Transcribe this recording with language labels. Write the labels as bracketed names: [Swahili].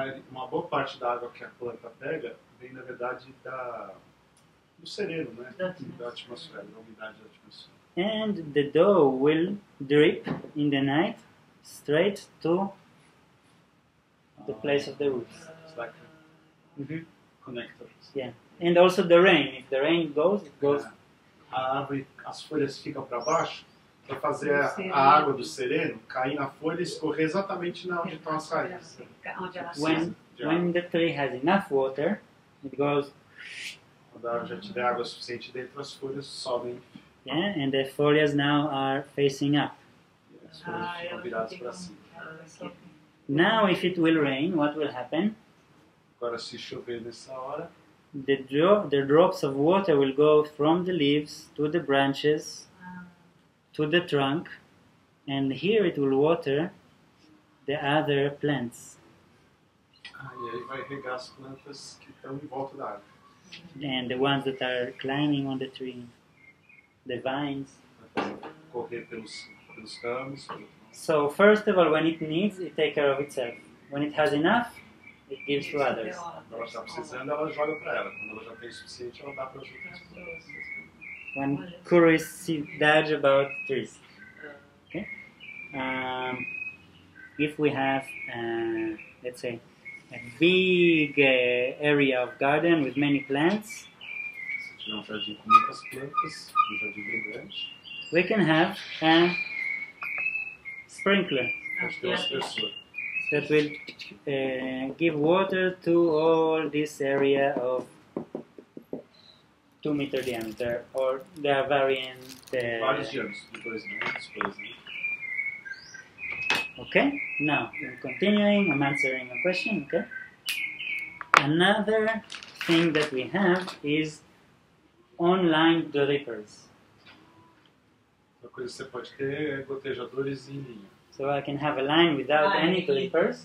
[Portuguese] Uma boa parte da água que a planta pega vem, na verdade, do sereno, né? Da atmosfera, da umidade da atmosfera. [English] And the dew will drip in the night straight to the place of the roots. It's like Mhm. connectors. Yeah. And also the rain. If the rain goes, it goes. [Portuguese] A árvore, as folhas ficam para baixo para fazer Do a sereno. água do sereno cair na folha e escorrer exatamente na onde estão as raízes. Onde ela [English] When when the tree has enough water, it goes. [Portuguese] Quando a árvore já tiver água suficiente dentro, as folhas sobem [English] Yeah, and the foliage now are facing up. [Portuguese] e as folhas ficam viradas para cima. [English] Now, if it will rain, what will happen? [Portuguese] Agora, se chover nessa hora, [English] The drops of water will go from the leaves to the branches to the trunk, and here it will water the other plants. [Portuguese] e aí vai regar as plantas que estão em volta da árvore. [English] And the ones that are climbing on the tree, the vines. [Portuguese] Vai fazer correr pelos ramos. [English] So first of all, when it needs, it takes care of itself. When it has enough, it gives to others. [Portuguese] Quando ela está precisando, ela joga para ela. Quando ela já tem o suficiente, ela dá para as outras pessoas. [English] One curiosidade about trees. Okay, if we have, let's say, a big area of garden with many plants, [Portuguese] Se tiver um jardim com muitas plantas, um jardim bem grande, [English] we can have a sprinkler [Portuguese] pode ter um aspersor. [English] that will give water to all this area of 2 meter diameter, or there are variant. [Portuguese] Vários diâmetros, de 2 metros, por exemplo. [English] Okay, now I'm continuing. I'm answering a question. Okay. Another thing that we have is online drippers. [Portuguese] Outra coisa que você pode ter é gotejadores em linha. [English] So I can have a line without any clippers,